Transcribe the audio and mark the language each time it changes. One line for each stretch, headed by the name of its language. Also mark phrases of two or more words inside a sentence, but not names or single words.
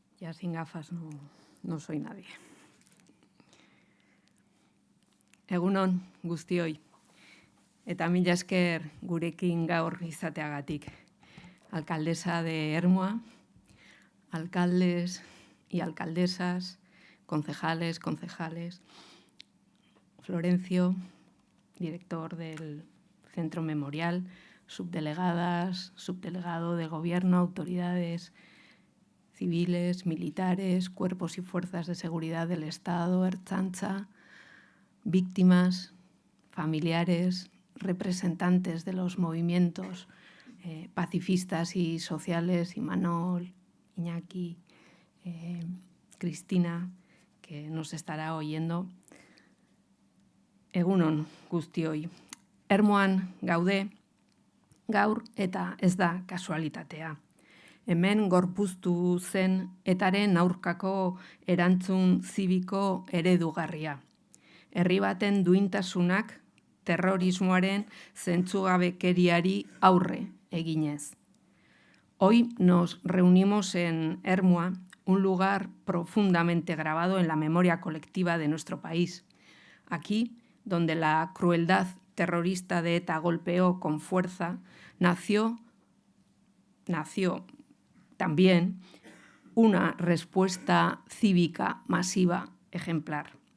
Spanish: Ya sin gafas no soy nadie.
Basque: Egunon guztioi, eta mila esker gurekin gaur izateagatik.
Spanish: Alcaldesa de Ermua, alcaldes y alcaldesas, concejales, Florencio, director del Centro Memorial, subdelegadas, subdelegado de Gobierno, autoridades civiles, militares, cuerpos y fuerzas de seguridad del Estado, Ertzaintza, víctimas, familiares, representantes de los movimientos pacifistas y sociales, Imanol, Iñaki, Cristina, que nos estará oyendo.
Basque: Egunon guztioi. Ermuan gaude, gaur eta ez da kasualitatea. Hemen gorpuztu zen etaren aurkako erantzun zibiko eredugarria. Herri baten duintasunak terrorismoaren zentzugabekeriari aurre eginez.
Spanish: Hoy nos reunimos en Ermua, un lugar profundamente grabado en la memoria colectiva de nuestro país. Aquí, donde la crueldad terrorista de ETA golpeó con fuerza, nació también una respuesta cívica masiva ejemplar.